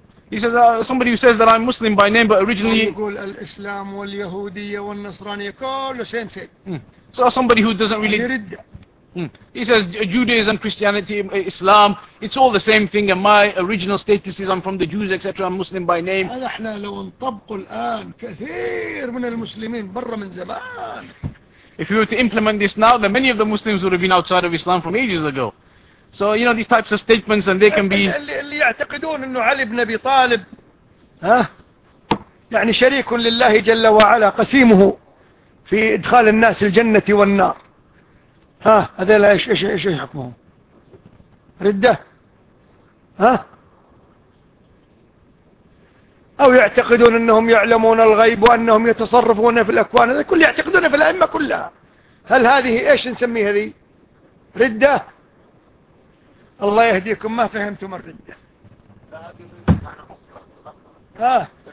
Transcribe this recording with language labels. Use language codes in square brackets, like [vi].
[en] He says somebody who says that I'm Muslim by name, but originally. [ar] الإسلام واليهودية والنصرانية كله [en] same. So somebody who doesn't really. He says Judaism, Christianity, Islam, it's all the same thing, and my original status is I'm from the Jews, etc. I'm Muslim by name. [ar] هذا احنا لو نطبقه الآن كثير من المسلمين برا من زمان. [en] If you were to implement this now, then many of the Muslims would have been outside of Islam from ages ago. So you know these types of statements, and they can be. [ar] اللي يعتقدون إنه علي بن أبي طالب ها يعني شريك لله جل وعلا قسيمه في إدخال الناس الجنة والنار. ها هذا لا إيش حكمهم ردة ها أو يعتقدون أنهم يعلمون الغيب وأنهم يتصرفون في الأكوان هذا كل يعتقدون في الأئمة كلها هل هذه إيش نسميها ذي ردة الله يهديكم ما فهمتم الردة ها